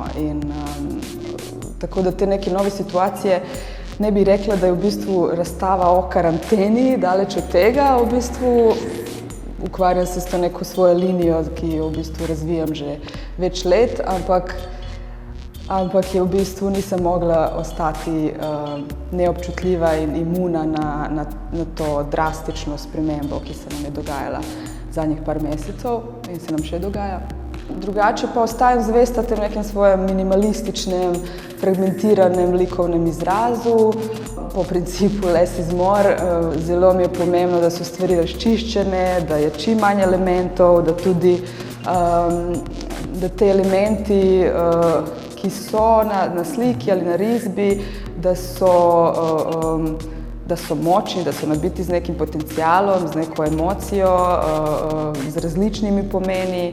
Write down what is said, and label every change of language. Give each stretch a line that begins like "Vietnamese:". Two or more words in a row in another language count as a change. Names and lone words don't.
Slovenian: In tako da te neke nove situacije ne bi rekla, da je v bistvu razstava o karanteni, daleč od tega, v bistvu ukvarjam se s to neko svojo linijo, ki jo v bistvu razvijam že več let, ampak je v bistvu nisem mogla ostati neobčutljiva in imuna na to drastično spremembo, ki se nam je dogajala zadnjih par mesecev in se nam še dogaja. Drugače pa ostajam zvesta tem nekem svojem minimalističnem, fragmentiranem likovnem izrazu, po principu
English: less is more.
Slovenian: Zelo mi je pomembno, da so stvari razčiščene, da je čim manj elementov, da tudi da te elementi, ki so na sliki ali na risbi, da so močni, da so nabiti z nekim potencialom, z neko emocijo, z različnimi pomeni.